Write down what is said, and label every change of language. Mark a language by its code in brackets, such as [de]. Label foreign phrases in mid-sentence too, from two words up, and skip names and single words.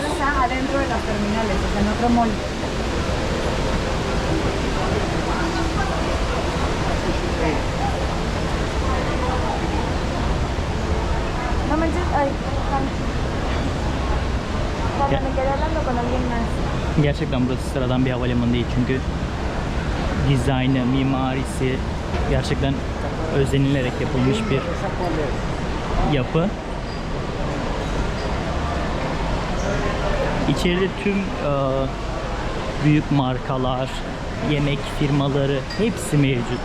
[es] Adentro de las terminales, o sea, en otro mall. No manches, ay, cuando Ya. me quedé hablando con alguien más. [tr] Gerçekten burası sıradan bir havalimanı değil çünkü dizaynı, mimarisi gerçekten özenilerek yapılmış bir yapı. İçeride tüm büyük markalar, yemek firmaları hepsi mevcut.